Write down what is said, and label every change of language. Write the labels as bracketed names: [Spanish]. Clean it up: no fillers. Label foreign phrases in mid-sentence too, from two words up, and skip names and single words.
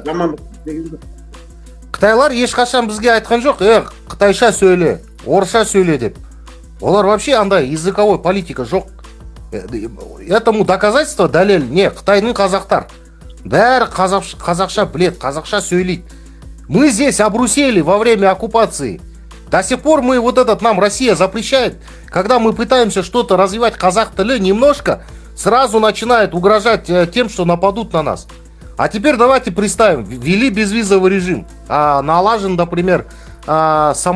[Kazakh] Қытайлар ешқашан бізге айтқан жоқ, қытайша сөйле, орысша сөйле деп. Олар вообще андай [Russian] языковой политика [Kazakh] жоқ. [Russian] Этому доказательство [Kazakh] дәлел не, Қытайдың қазақтар. Бәрі қазақша білет, қазақша сөйлейді. [Russian] Мы здесь обрусели во время оккупации. До сих пор нам Россия запрещает, когда мы пытаемся что-то развивать [Kazakh] казах тілі [Russian] немножко, сразу начинает угрожать тем, что нападут на нас. А теперь давайте представим, ввели безвизовый режим, налажен, например, самолет Павлодар-Шанхай.